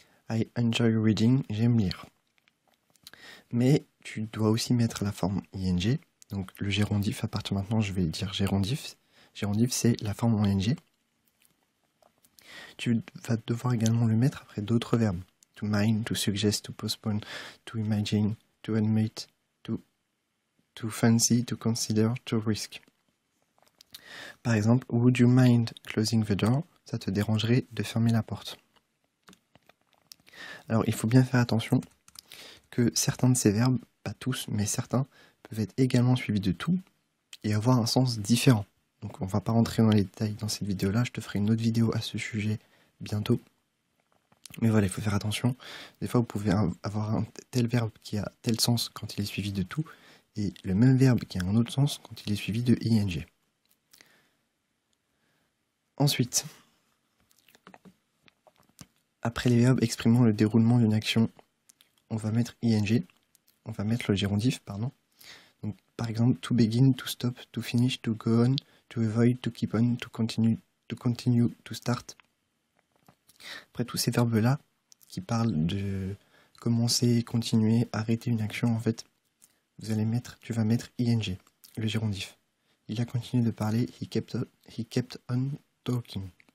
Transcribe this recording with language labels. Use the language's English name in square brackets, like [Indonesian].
[English] I enjoy reading, [French] j'aime lire. Mais tu dois aussi mettre la forme ing, donc le gérondif. À partir de maintenant, je vais dire gérondif. Gérondif, c'est la forme en ing. Tu vas devoir également le mettre après d'autres verbes. [English] To mind, to suggest, to postpone, to imagine, to admit, to fancy, to consider, to risk. [French] Par exemple, [English] would you mind closing the door? [French] Ça te dérangerait de fermer la porte. Alors, il faut bien faire attention que certains de ces verbes, pas tous, mais certains, peuvent être également suivis de tout et avoir un sens différent. Donc on va pas rentrer dans les détails dans cette vidéo-là, je te ferai une autre vidéo à ce sujet bientôt. Mais voilà, il faut faire attention. Des fois, vous pouvez avoir un tel verbe qui a tel sens quand il est suivi de tout, et le même verbe qui a un autre sens quand il est suivi de ing. Ensuite, après les verbes exprimant le déroulement d'une action, on va mettre ing, on va mettre le gérondif, pardon. Donc, par exemple, [English] to begin, to stop, to finish, to go on, to avoid, to keep on, to continue, to start. [French] Après tous ces verbes-là, qui parlent de commencer, continuer, arrêter une action, en fait, tu vas mettre ing, le gérondif. Il a continué de parler, [English] he kept on talking.